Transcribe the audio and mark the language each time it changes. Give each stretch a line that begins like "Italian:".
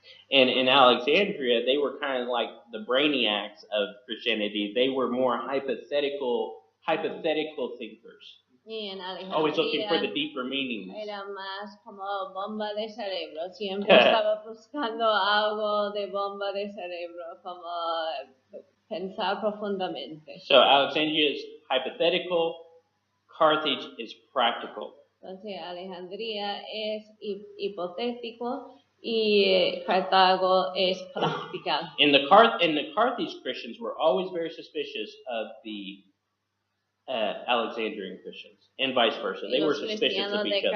English: And in Alexandria, they were kind of like the brainiacs of Christianity. They were more hypothetical thinkers.
Spanish: Y en
English: Always looking for the deeper meanings.
Spanish: Era más como bomba de cerebro. Siempre estaba buscando algo de bomba de cerebro, como pensar profundamente.
English: So Alexandria is hypothetical. Carthage is practical.
Spanish: Entonces Alejandría es hipotético y Cartago es practical.
English: And the Carthage Christians were always very suspicious of the Alexandrian Christians, and vice versa. They were suspicious of each other.